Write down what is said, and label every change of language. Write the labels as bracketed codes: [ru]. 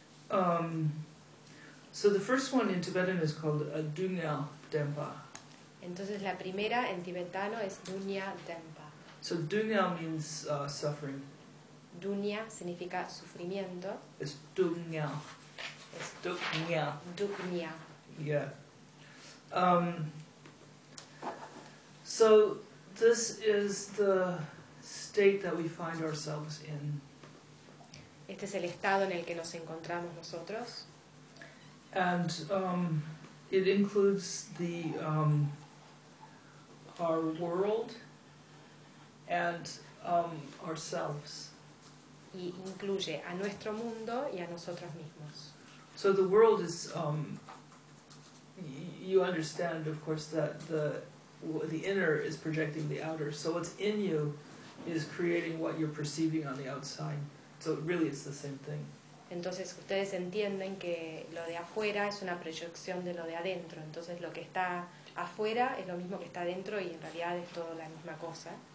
[en] So the first one in Tibetan is called Dunyal Denpa. [es] Entonces la primera en tibetano es Dunya Denpa. [en] So Dunya means suffering. [es] Dunya significa sufrimiento. Es Dunya. Es Dunya. Dunya. [en] Yeah. So this is the state that we find ourselves in. [es] Este es el estado en el que nos encontramos nosotros. [en] And it includes the our world and ourselves. [es] Y incluye a nuestro mundo y a nosotros mismos. [en] So the world is you understand, of course, that the inner is projecting the outer. So what's in you is creating what you're perceiving on the outside. So really it's the same thing. [es] Entonces ustedes entienden que lo de afuera es una proyección de lo de adentro. Entonces lo que está afuera es lo mismo que está dentro y en realidad es todo la misma cosa.